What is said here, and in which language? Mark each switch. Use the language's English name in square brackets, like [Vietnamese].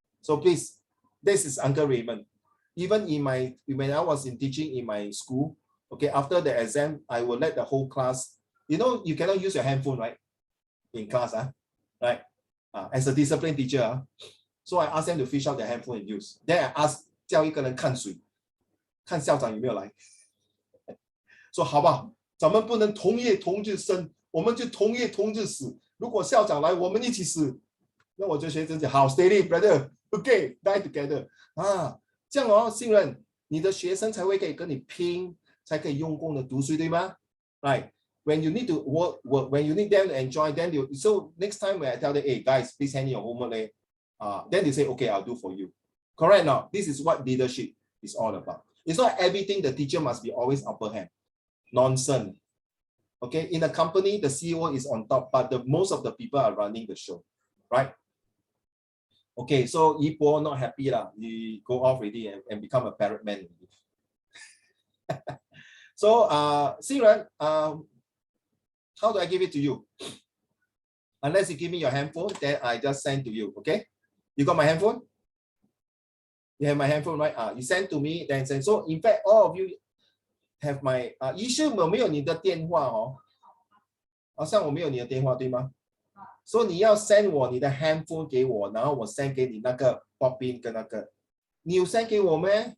[English] So please, this is Uncle Raymond. Even when I was teaching in my school, okay, after the exam, I will let the whole class, you cannot use your handphone, right? In class, right? As a discipline teacher, so I asked them to fish out their handphone and use. Then I asked [Chinese] 叫一个人看水，看校长有没有来。说好不好？咱们不能同夜同日生，我们就同夜同日死。如果校长来，我们一起死。那我就学生讲好 ， [English] steady brother， okay， die together [Chinese] 啊，这样哦，新人，你的学生才会可以跟你拼，才可以用功的读书，对吗 ？Right. [English] When you need to work, when you need them to enjoy, then so next time when I tell them, hey guys, please hand in your homework, then they say, okay, I'll do for you. Correct now. This is what leadership is all about. It's not everything the teacher must be always upper hand. Nonsense. Okay, in a company, the CEO is on top, but most of the people are running the show, right? Okay, so Yipo not happy lah. He go off already and become a parrot man. So, Siren, how do I give it to you? Unless you give me your handphone, then I just send to you, okay? You got my handphone? You have my handphone, right? You send to me, then send. So, in fact, all of you have my, [Chinese] 医生我没有你的电话哦，好像我没有你的电话，对吗？所以你要 send 我你的 handphone 给我，然后我 send 给你那个 Bobbin 跟那个，你有 send 给我吗？